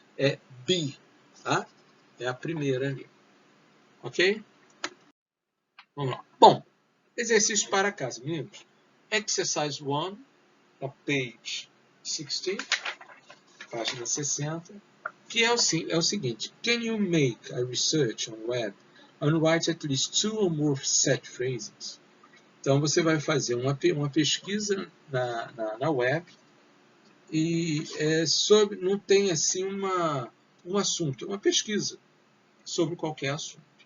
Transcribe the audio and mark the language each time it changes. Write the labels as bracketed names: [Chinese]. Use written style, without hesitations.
[Portuguese] É be, tá? É a primeira ali. Ok? Vamos lá. Bom, exercício para casa, meninos. [English] Exercise 1, [Portuguese] na [English] page 60, [Portuguese] página 60, que é o seguinte. [English] Can you make a research on web and write at least 2 or more set phrases? [Portuguese] Então, você vai fazer uma pesquisa na web e não tem assim um assunto, é uma pesquisa sobre qualquer assunto.